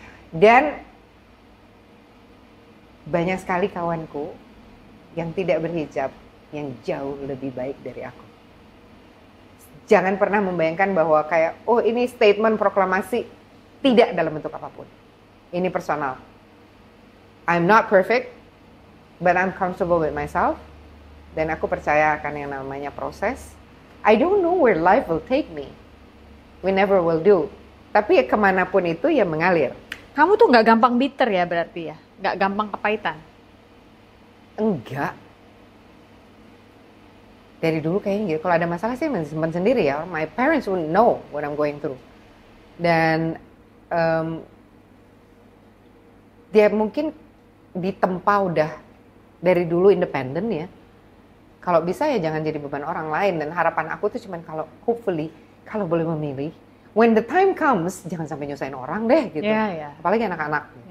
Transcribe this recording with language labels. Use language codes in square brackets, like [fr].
[id] Dan banyak sekali kawanku yang tidak berhijab yang jauh lebih baik dari aku. Jangan pernah membayangkan bahwa kayak, oh ini statement proklamasi, tidak dalam bentuk apapun. Ini personal. [en] I'm not perfect, but I'm comfortable with myself. [id] Dan aku percaya akan yang namanya proses. [en] I don't know where life will take me. We never will do. [id] Tapi ya kemanapun itu ya mengalir. Kamu tuh nggak gampang bitter ya berarti ya? Nggak gampang kepahitan? Enggak. Dari dulu kayaknya gitu. Kalau ada masalah sih simpan sendiri ya. [en] My parents wouldn't know what I'm going through. [id] Dan dia mungkin ditempa udah dari dulu independen ya. Kalau bisa ya jangan jadi beban orang lain. Dan harapan aku tuh cuman kalau hopefully kalau boleh memilih, [en] when the time comes [id] jangan sampai nyusahin orang deh gitu. Apalagi anak-anak.